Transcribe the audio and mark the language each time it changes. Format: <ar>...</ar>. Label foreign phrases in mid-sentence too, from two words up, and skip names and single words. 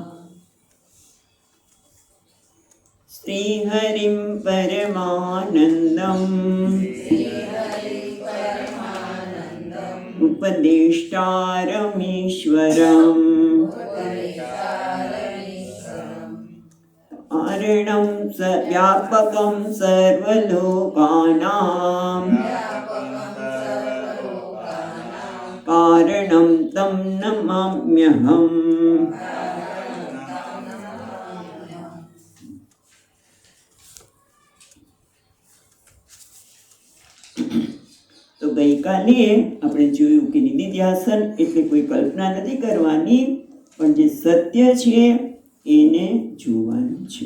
<sa>श्रीहरिं परमानन्दम् उपदेष्टारमीश्वरम् कारणं व्यापकं सर्वलोकानां कारणं तं नमाम्यहम्।</sa> <gu>તો ગઈકાલે આપણે જોયું કે નિધિધ્યાસન એટલે કોઈ કલ્પના નથી કરવાની, પણ જે સત્ય છે એને જોવાનું છે.</gu>